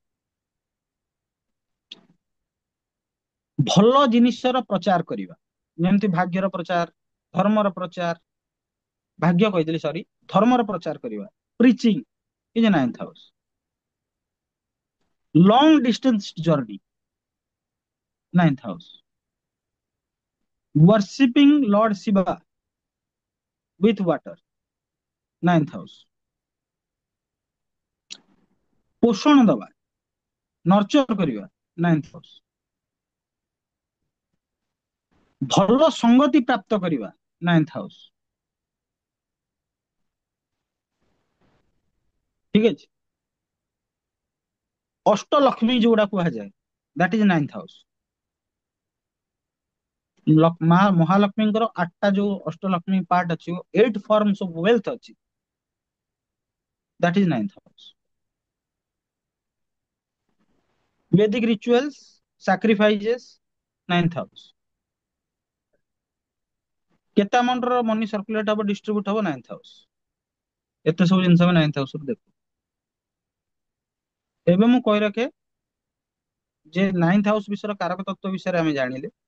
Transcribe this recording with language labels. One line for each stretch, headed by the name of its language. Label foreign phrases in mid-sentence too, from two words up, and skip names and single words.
Odia: ଭଲ ଜିନିଷର ପ୍ରଚାର କରିବା, ଯେମିତି ଭାଗ୍ୟର ପ୍ରଚାର, ଧର୍ମର ପ୍ରଚାର, ଭାଗ୍ୟ କହିଦେଲି ସରି, ଧର୍ମର ପ୍ରଚାର କରିବା,
English: preaching is 9th house. long distance journey, 9th house. worshiping Lord Shiva with water, 9th house.
Odia: ପୋଷଣ ଦବା, ନର୍ଚର କରିବା, 9th ହାଉସ। ଭଲ ସଙ୍ଗତି ପ୍ରାପ୍ତ କରିବା, 9th ହାଉସ। ଠିକ ଅଛି। ଅଷ୍ଟଲକ୍ଷ୍ମୀ ଯୋଉଟା କୁହାଯାଏ,
English: that is 9th house.
Odia: ମା ମହାଲକ୍ଷ୍ମୀଙ୍କର 8ଟା ଯୋଉ ଅଷ୍ଟଲକ୍ଷ୍ମୀ ପାର୍ଟ ଅଛି,
English: 8 forms of wealth
Odia: ଅଛି,
English: that is 9th house. Vedic rituals, sacrifices, 9th house.
Odia: କେତେ ଆମାଉଣ୍ଟର
English: money circulate
Odia: ହବ, ଡିଷ୍ଟ୍ରିବ୍ୟୁଟ ହବ, 9th ହାଉସ। ଏତେ ସବୁ ଜିନିଷ ଆମେ 9th ହାଉସରୁ ଦେଖୁ। ଏବେ ମୁଁ କହି ରଖେ ଯେ 9th ହାଉସ ବିଷୟର କାରକ ତତ୍ତ୍ୱ ବିଷୟରେ ଆମେ ଜାଣିଲେ।